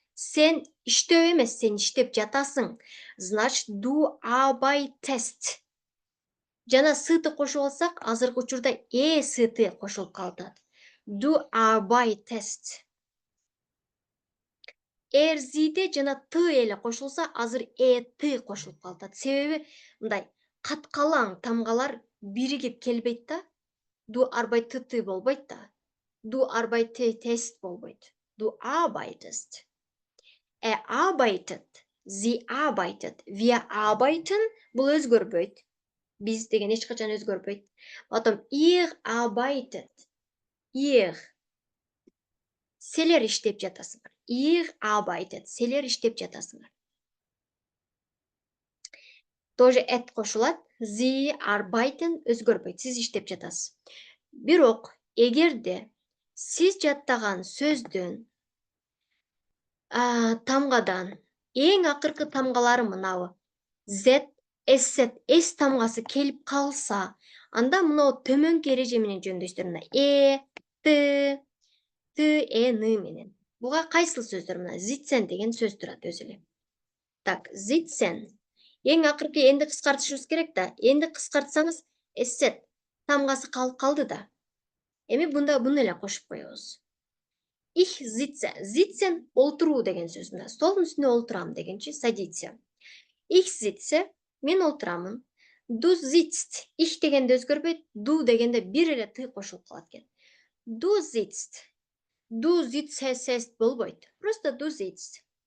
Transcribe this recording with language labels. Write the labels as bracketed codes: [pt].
[ky] Sen иштеп эмес, сен иштеп жатасың. [ru] Значит, [de] du arbeitest. [ky] Жана сыты кошуп алсак, азыркы учурда сыты кошулуп калат. [de] Du arbeitest. [ky] Эрзиде жана ты эле кошулса, азыр ты кошулуп калат. Себеби мындай каткалаң тамгалар биригип келбейт да. Du arbeitest болбойт да. Du arbeitest болбойт. [de] Du arbeitest. Arbeitet. Sie arbeitet. Wir arbeiten [ky] бул өзгөрбөйт. Биз деген эч качан өзгөрбөйт. [ru] Потом [de] ihr arbeitet. [ky] Ihr. Силер иштеп жатасыңар. [de] Ihr arbeitet. [ky] Силер иштеп жатасыңар. Тоже et кошулат. [de] Sie arbeiten [ky] өзгөрбөйт. Сиз иштеп жатасыз. Бирок, эгерде сиз жаттаган сөздөн тамгадан эң акыркы тамгалары мынабы. Z, S тамгасы келип калса, анда мына төмөнкү эреже менен жөндөйсүздөр. Мына Т, Н менен. Буга кайсыл сөздөр? Мына sitzen деген сөз турат өзү эле. Так, sitzen. Эң акыркы энди кыскартышыбыз керек да. Энди кыскартсаңыз S тамгасы калып калды да. Эми буну эле кошуп коебуз. [de] Ich sitze. [ky] Sitzen олтуруу деген сөз. Мына столдун үстүнө олтурам дегенчи садиться. Ich sitze, мен олтурамын. [de] Du sitzt. [ky] Ich дегенде өзгөрбөйт. Du дегенде бир эле ты кошулуп калат экен. [de] Du sitzt. Du sitzest [ky] болбойт. [ru] Просто [de] du sitzt.